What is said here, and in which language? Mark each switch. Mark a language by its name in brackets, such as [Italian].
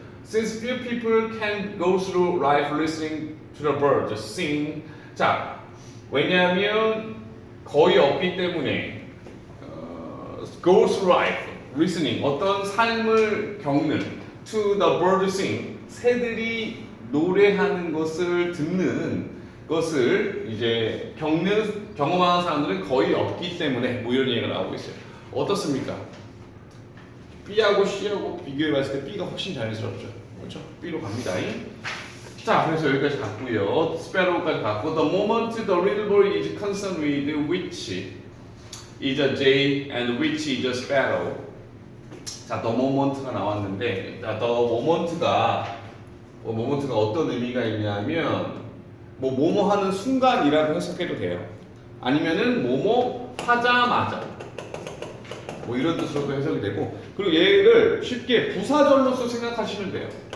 [English] Since few people can go through life listening to the birds sing. [Korean] 자, 왜냐하면 거의 없기 때문에 go through life listening 어떤 삶을 겪는 to the birds sing 새들이 노래하는 것을 듣는 것을 이제 경험하는 사람들은 거의 없기 때문에 뭐 이런 얘기가 나오고 있어요. 어떻습니까? B하고 C하고 비교해봤을 때 B가 훨씬 자연스럽죠. 그렇죠? B로 갑니다. 자, 그래서 여기까지 갔고요. [English] 스페로까지 갔고, the moment the little boy is concerned with which is a jay and which is a sparrow. [Korean] 자, the moment 가 나왔는데, 자, the moment가 어떤 의미가 있냐면, 뭐뭐 하는 순간이라고 해석해도 돼요. 아니면은 뭐뭐 하자마자. 뭐 이런 뜻으로도 해석이 되고, 그리고 얘를 쉽게 부사절로서 생각하시면 돼요.